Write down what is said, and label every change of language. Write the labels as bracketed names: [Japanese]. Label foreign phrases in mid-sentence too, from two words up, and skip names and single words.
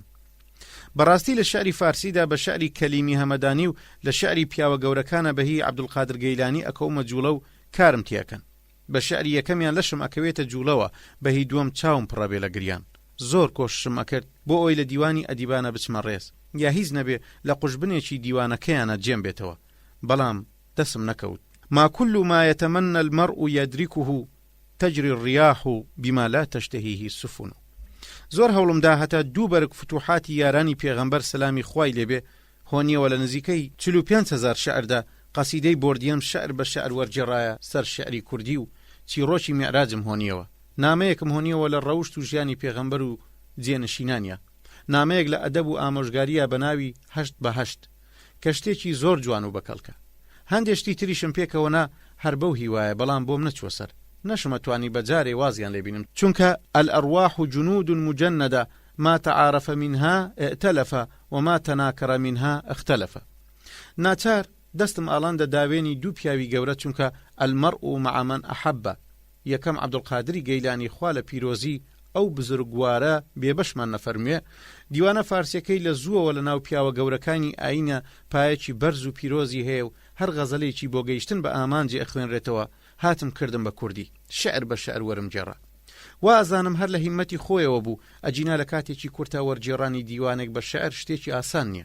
[Central Kurdish] بەڕاستی لە شعری فارسیدا بە شعری کەلیمی هەمەدانی و لە شعری پیاوە گەورەکانە بەهی عەبدولقادر گەیلانی ئەکەومە جوڵە و کارم تێکەن. بە شعری یەکەمیان لەشم ئەکەوێتە جوڵەوە، بەهی دووەم چاوم پڕەبێ لە گریان. زۆر کۆششم ئەکرد بۆ ئەوی لە دیوانی ئەدیبانە بچمە ڕێز، یا هیچ نەبێ لە قوشبنێکی دیوانەکەیانە جێم بێتەوە، بەڵام دەسم نەکەوت. [Arabic] ما كل ما يتمنى المرء يدركه تجري الرياح بما لا تشتهيه السفن. [Central Kurdish] زۆر هەوڵمدا هەتا دوو بەرگ فتوحاتی یارانی پێغەمبەر سەلامی خوای لێبێ هۆنیەوە لە نزیکەی 45,000 شعردا قەسیدەی بۆردیم شعر بە شعر وەرجێڕایە سەر شعری کوردی و چیرۆکی میعراجم هۆنیەوە. نامەیەکم هۆنیەوە لە ڕەوشت و ژیانی پێغەمبەر و جێنشینانیە. نامەیەک لە ئەدەب و ئامۆژگاریە بە ناوی 8 بە 8 کە شتێکی زۆر جوان و بەکەڵکە. هەندێشتی تریشم پێکەوەنا هەر بەو هیوایە، بەڵام بۆم نەچوە سەر، نەشمەتوانی بەجارێ وازیان لێبینم، چونکە [Arabic] الأرواح جنود مجندة ما تعارف منها ائتلف وما تناكر منها اختلف. [Central Kurdish] ناچار دەستم ئاڵاندە داوێنی دوو پیاوی گەورە، چونکە [Arabic] المرء مع من أحب. [Central Kurdish] یەکەم عەبدولقادری گەیلانی خوا لە پیرۆزی ئەو بزرگوارە بێبەشمان نەفەرموێ، دیوانە فارسیەکەی لە زووەوە لە ناو پیاوە گەورەکانی ئاینە پایەکی بەرز و پیرۆزی هەیە و هەر غەزەلێکی بۆ گەیشتن بە ئامانجی ئەخوێنرێتەوە. هاتم کردم بە کوردی، شعر بە شعر وەرم جێڕا. وازانم هەر لە هیمەتی خۆیەوە بوو، ئەجینا لە کاتێکی کورتا وەرجێڕانی دیوانێک بە شعر شتێکی ئاسان نییە.